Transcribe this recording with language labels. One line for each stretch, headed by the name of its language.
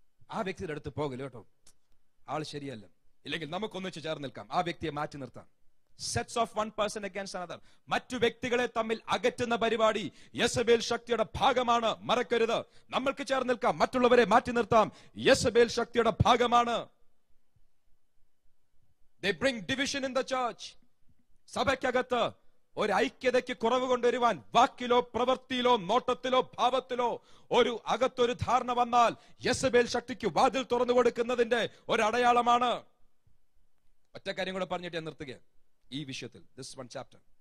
Malayalam: ആ വ്യക്തിയുടെ അടുത്ത് പോകല് കേട്ടോ, ആൾ ശരിയല്ല, ഇല്ലെങ്കിൽ നമുക്കൊന്നിച്ച് ചേർന്ന് നിൽക്കാം, ആ വ്യക്തിയെ മാറ്റി നിർത്താം.
English: Sets of one person against another.
Malayalam: മറ്റു വ്യക്തികളെ തമ്മിൽ അകറ്റുന്ന പരിപാടി യെസബേൽ ശക്തിയുടെ ഭാഗമാണ്. മറക്കരുത്. നമ്മൾക്ക് ചേർന്ന് നിൽക്കാം, മറ്റുള്ളവരെ മാറ്റി നിർത്താം, യെസബേൽ ശക്തിയുടെ ഭാഗമാണ്.
English: They bring division in the church.
Malayalam: സഭയ്ക്കകത്ത് ഒരു ഐക്യതയ്ക്ക് കുറവ് കൊണ്ടുവരുവാൻ വാക്കിലോ പ്രവൃത്തിയിലോ നോട്ടത്തിലോ ഭാവത്തിലോ അകത്തൊരു ധാരണ വന്നാൽ യെസബേൽ ശക്തിക്ക് വാതിൽ തുറന്നു കൊടുക്കുന്നതിന്റെ ഒരു അടയാളമാണ്. ഒറ്റ കാര്യം കൂടെ പറഞ്ഞിട്ട് ഞാൻ നിർത്തുക ഈ വിഷയത്തിൽ.
English: This one chapter.